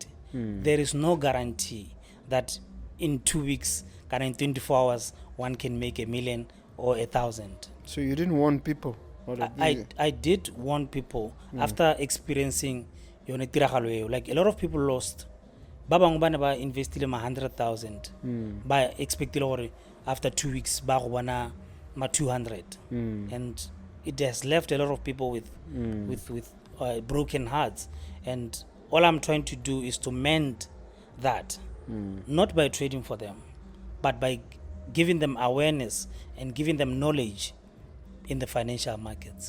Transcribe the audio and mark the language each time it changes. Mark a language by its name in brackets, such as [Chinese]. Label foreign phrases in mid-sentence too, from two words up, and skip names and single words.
[English] There is no guarantee that in 2 weeks, in 24 hours, one can make 1 million or 1,000. So you didn't warn people? I did warn people after experiencing like a lot of people lost. [Tswana] Babang bana ba [English] invested 100,000 by expecting after 2 weeks [Tswana] ba go bona ma 200, [English] and it has left a lot of people with broken hearts. And all I'm trying to do is to mend that, not by trading for them, but by giving them awareness and giving them knowledge in the financial markets.